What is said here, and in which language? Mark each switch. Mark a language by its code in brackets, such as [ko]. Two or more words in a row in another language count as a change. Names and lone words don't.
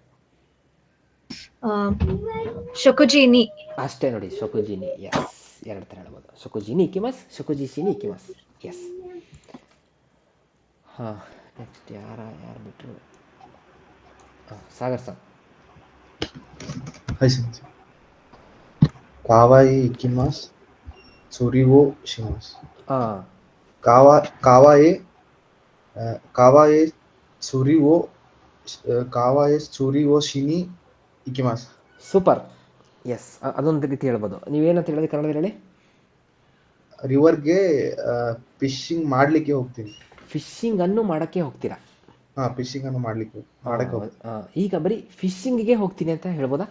[kn] ಹಂಗೆ ಹೇಳ್ತಾರಾ? ಶೊಕುಜಿನಿ. ಅಷ್ಟೇ ನೋಡಿ, ಶೊಕುಜಿನಿ. ಎಸ್, ಎರಡು ಥರ ಹೇಳ್ಬೋದು. [ja] 食事に行きます, 食事しに行きます. [kn] ಎಸ್. ಹಾಂ, ನೆಕ್ಸ್ಟ್ ಯಾರು ಬಿಟ್ಟರು? ಹಾಂ, ಸಾಗರ್ ಸರ್. [ja] はい、先生。かわいい行きます。釣りをします。 [kn] ಹಾಂ [ja] かわい釣りをしに行きます。 [kn] ಸೂಪರ್. ಎಸ್, ಅದೊಂದು ರೀತಿ ಹೇಳ್ಬೋದು. ನೀವೇನಂತ ಹೇಳಿದ್ರೆ ಕನ್ನಡದಲ್ಲಿ ಹೇಳಿ. ರಿವರ್ಗೆ ಫಿಶಿಂಗ್ ಮಾಡ್ಲಿಕ್ಕೆ ಹೋಗ್ತೀನಿ. ಫಿಶಿಂಗ್ ಅನ್ನು ಮಾಡೋಕ್ಕೆ ಹೋಗ್ತೀರಾ? ಹಾ, ಫಿಶಿಂಗ್ ಅನ್ನು ಮಾಡಕ್ಕೆ ಹೋಗ್ತೀನಿ. ಈಗ ಬರೀ ಫಿಶಿಂಗಿಗೆ ಹೋಗ್ತೀನಿ ಅಂತ ಹೇಳ್ಬೋದಾ?